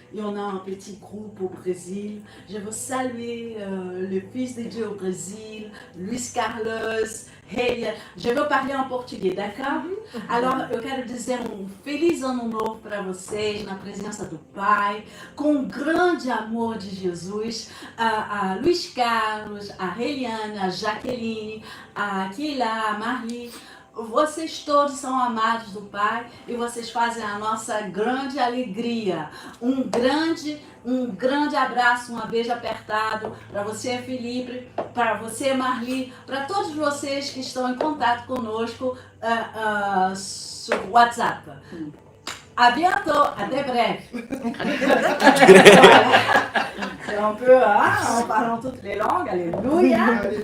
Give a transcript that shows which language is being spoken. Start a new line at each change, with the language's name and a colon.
French: Il y en a un petit groupe au Brésil. Je veux saluer le fils de Dieu au Brésil, Luiz Carlos. Hey, je veux parler en português, d'accord?
Portuguese: Alors, eu quero dizer feliz ano novo para vocês, na presença do Pai, com grande amor de Jesus, a Luiz Carlos, a Reliane, a Jaqueline, a Keila, a Marli. Vocês todos são amados do Pai e vocês fazem a nossa grande alegria. Um grande abraço, um beijo apertado para você, Felipe, para você, Marli, para todos vocês que estão em contato conosco sur WhatsApp.
French: À bientôt,
Portuguese: até breve.
French: C'est un peu, en parlant toutes les langues, alléluia.